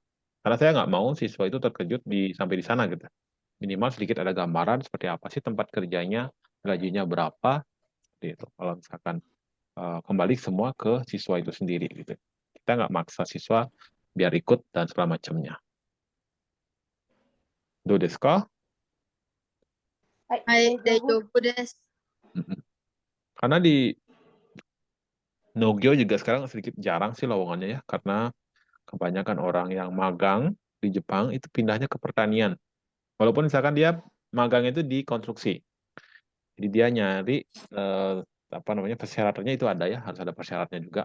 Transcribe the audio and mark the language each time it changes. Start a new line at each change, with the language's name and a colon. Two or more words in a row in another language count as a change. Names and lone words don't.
Indonesian: Karena saya nggak mau siswa itu terkejut sampai di sana gitu. Minimal sedikit ada gambaran seperti apa sih tempat kerjanya, gajinya berapa, seperti itu. Kalau misalkan kembali semua ke siswa itu sendiri gitu. Kita nggak maksa siswa biar ikut dan segala macamnya.
Japanese: どうですか? はい、大丈夫です.
Indonesian: Karena di Nogyo juga sekarang sedikit jarang sih lowongannya ya, karena kebanyakan orang yang magang di Jepang itu pindahnya ke pertanian. Walaupun misalkan dia magang itu di konstruksi. Jadi dia nyari apa namanya persyaratannya itu ada ya, harus ada persyaratannya juga.